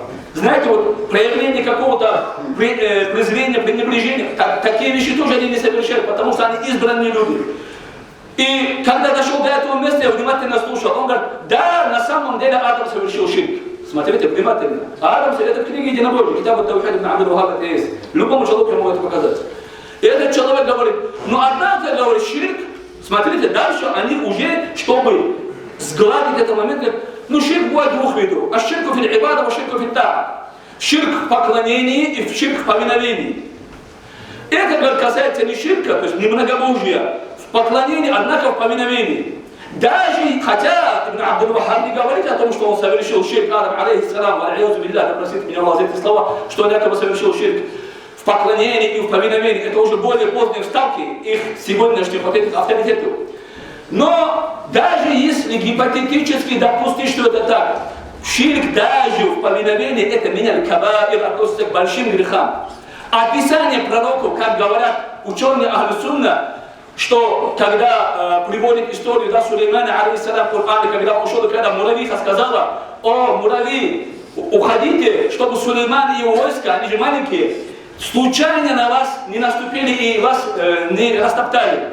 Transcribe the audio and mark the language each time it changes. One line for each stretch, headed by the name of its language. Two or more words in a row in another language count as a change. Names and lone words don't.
Russian: Знаете, вот проявление какого-то презрения, пренебрежения, такие вещи тоже они не совершают, потому что они избранные люди. И когда дошел до этого места, я внимательно слушал. Он говорит, да, на самом деле Адам совершил ширк. Смотрите внимательно. Адам, это в книге единобожия, Китаб ат-Таухид ибн Абдул-Ваххаб, это есть. Любому человеку могу это показать. И этот человек говорит, ну однако, говорит, ширк, смотрите, дальше они уже, чтобы сгладить этот момент, говорят, ну ширк бывает двух видов.
Arabic: الشرك في العبادة، والشرك في الطاعة.
Russian: Ширк в поклении и ширк в повиновении. Это, говорит, касается не ширка, то есть не многобожия, в поклонении, однако в повиновении. Даже, хотя Ибн Абдул-Ваххаб не говорит о том, что он совершил ширк, Адам, алейхиссалам, алейхиссалам, простите меня, Аллах, за эти слова, что он якобы совершил ширк. В поклонении и в повиновении. Это уже более поздние вставки их сегодняшних вот этих авторитетов. Но даже если гипотетически допустить, что это так, ширк даже в повиновении, это
Arabic: من الكبائر,
Russian: относится к большим грехам. Описание пророков, как говорят ученые Ахлю-Сунна, что когда приводит историю Сулеймана, алейхиссалям, в Коране, когда он ушел, когда муравьиха сказала: «О, муравьи, уходите, чтобы Сулейман и его войска, они же маленькие, случайно на вас не наступили и вас не растоптали».